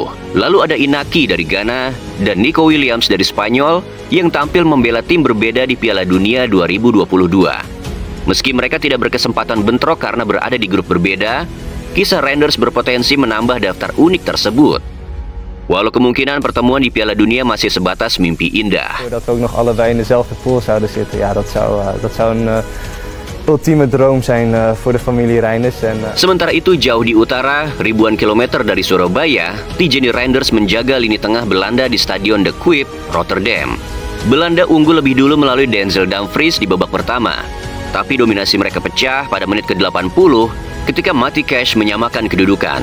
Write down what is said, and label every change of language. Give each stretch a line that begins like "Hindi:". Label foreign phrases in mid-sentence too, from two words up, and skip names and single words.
Indonesian: Lalu ada Inaki dari Ghana dan Nico Williams dari Spanyol yang tampil membela tim berbeda di Piala Dunia 2022. Meski mereka tidak berkesempatan bentrok karena berada di grup berbeda, kisah Reinders berpotensi menambah daftar unik tersebut. Walau kemungkinan pertemuan di Piala Dunia masih sebatas mimpi indah.
Dutch: Dat we ook nog allebei in dezelfde pool zouden zitten. Ja, dat zou een ultieme droom zijn voor de familie Reinders.
Indonesian: Sementara itu jauh di utara, ribuan kilometer dari Surabaya, Tijani Reinders menjaga lini tengah Belanda di Stadion De Kuip, Rotterdam. Belanda unggul lebih dulu melalui Denzel Dumfries di babak pertama. Tapi dominasi mereka pecah pada menit ke-80 ketika Matty Cash menyamakan kedudukan.